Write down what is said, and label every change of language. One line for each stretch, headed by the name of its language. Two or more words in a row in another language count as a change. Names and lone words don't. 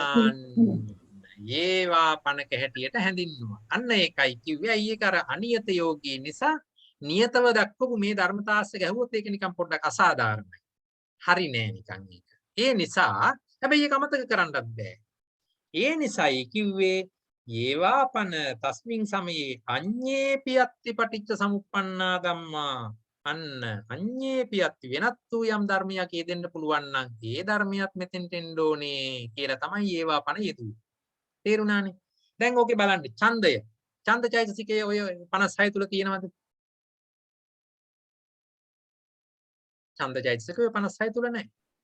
Sinhala: යේවාපනක හැටියට හැඳින්වුවා. අන්න ඒකයි කිව්වේ. අයි ඒක අර අනියත යෝගී නිසා නියතව දක්වපු මේ ධර්මතාස්ස ගැහුවොත් ඒක නිකන් පොඩ්ඩක් අසාධාරණයි. හරි නෑ නිකන් ඒක. ඒ නිසා හැබැයි ඒක අමතක කරන්නත් බෑ. ඒ නිසායි කිව්වේ
Pali: යේවාපන තස්මින් සමයේ අඤ්ඤේපි අත්ති පටිච්ච සමුප්පන්නා ධම්මා.
Sinhala: අන්න
Pali: අඤ්ඤේපි අත්ති
Sinhala: වෙනත් වූ යම් ධර්මයක් යෙදෙන්න පුළුවන් නම් ඒ ධර්මියත් මෙතෙන්ට එන්න ඕනේ කියලා තමයි යේවාපන යෙදුවේ. තේරුණානේ? දැන් ඕකේ බලන්න ඡන්දය. ඡන්ද චෛතසිකයේ ඔය 56 තුල තියෙනවද? ඡන්ද චෛතසිකයේ 56 තුල නැහැ.